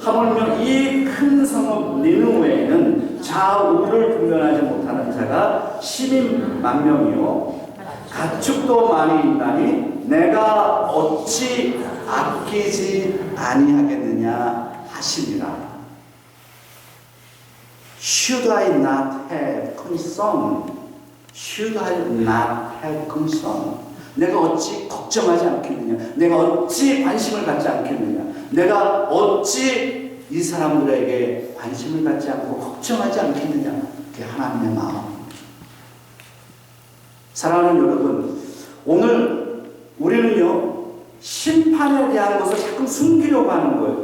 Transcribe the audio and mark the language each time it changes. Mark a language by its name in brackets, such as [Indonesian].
[Korean] 하물며 이 큰 성읍 니느웨에는 좌우를 분별하지 못하는 자가 12만 명이요 가축도 많이 있나니 내가 어찌 아끼지 아니하겠느냐 하시니라. [English] Should I not have concern? Should I not have concern? [Korean] 내가 어찌 걱정하지 않겠느냐? 내가 어찌 관심을 갖지 않겠느냐? 내가 어찌 이 사람들에게 관심을 갖지 않고 걱정하지 않겠느냐? 그게 하나님의 마음입니다. 사랑하는 여러분, 오늘 우리는요, 심판에 대한 것을 자꾸 숨기려고 하는 거예요.